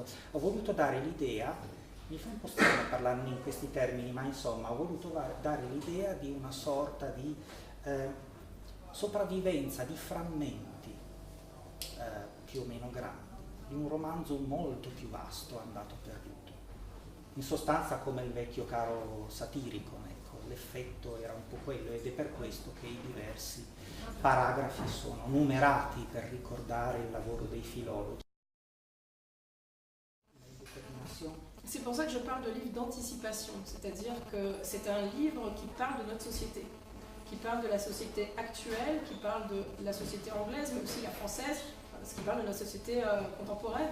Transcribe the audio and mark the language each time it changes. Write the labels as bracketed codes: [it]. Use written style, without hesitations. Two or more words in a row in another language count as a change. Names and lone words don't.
[it] Ho voluto dare l'idea, mi fa un po' strano parlarne in questi termini, ma insomma ho voluto dare l'idea di una sorta di sopravvivenza di frammenti più o meno grandi, di un romanzo molto più vasto andato perduto. In sostanza come il vecchio caro satirico, ecco, l'effetto era un po' quello ed è per questo che i diversi paragrafi sono numerati per ricordare il lavoro dei filologi. [fr] C'est pour ça que je parle de livre d'anticipation, c'est-à-dire que c'est un livre qui parle de notre société, qui parle de la société actuelle, qui parle de la société anglaise, mais aussi la française, parce qu'il parle de notre société contemporaine.